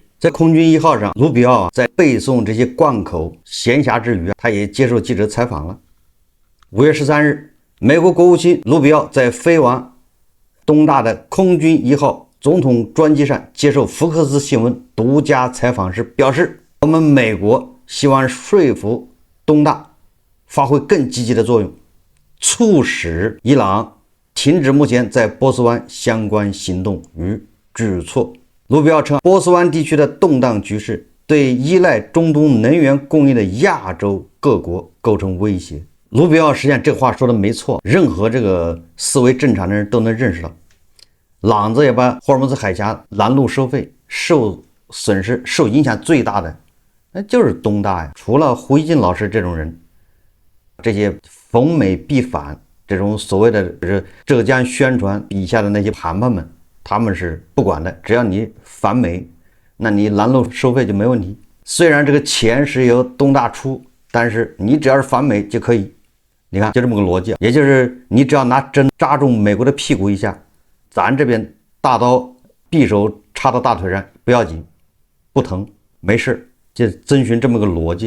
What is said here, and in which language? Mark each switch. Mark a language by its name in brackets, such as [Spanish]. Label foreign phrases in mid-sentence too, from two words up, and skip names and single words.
[Chinese] 在空軍一號上，盧比奧在背誦這些貫口閒暇之餘，他也接受記者採訪了。5月13日，美國國務卿盧比奧在飛往東大的空軍一號總統專機上接受福克斯新聞獨家採訪時表示，我們美國希望說服東大發揮更積極的作用，促使伊朗停止目前在波斯灣相關行動與舉措。盧比奧稱，波斯灣地區的動盪局勢對依賴中東能源供應的亞洲各國構成威脅。盧比奧實際上這話說的沒錯，任何這個思維正常的人都能認識到，朗子也把霍爾木茲海峽拦路收費受损失、受影響最大的，那就是東大呀。除了胡一金老師這種人，這些逢美必反這種所謂的浙江宣傳筆下的那些盘盘們，他們是不管的，只要你反美，那你拦路收費就沒問題。雖然這個錢是由東大出，但是你只要是反美就可以。你看就這麼個邏輯，也就是你只要拿針扎中美國的屁股一下，咱這邊大刀匕首插到大腿上不要緊，不疼沒事，就遵循這麼個邏輯。